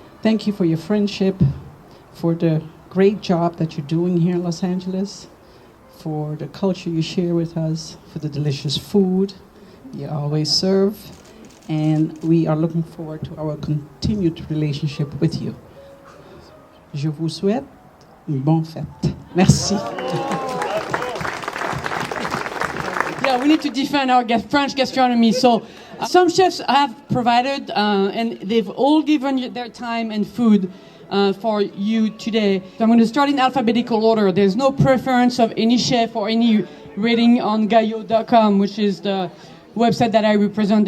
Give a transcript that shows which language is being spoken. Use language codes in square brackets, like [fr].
[en] Thank you for your friendship, for the great job that you're doing here in Los Angeles, for the culture you share with us, for the delicious food you always serve, and we are looking forward to our continued relationship with you. [fr] Je vous souhaite une bonne fête. Merci. [en] Yeah, we need to defend our French gastronomy. So some chefs have provided, and they've all given their time and food for you today. So I'm going to start in alphabetical order. There's no preference of any chef or any rating on Gaillot.com, which is the website that I represent.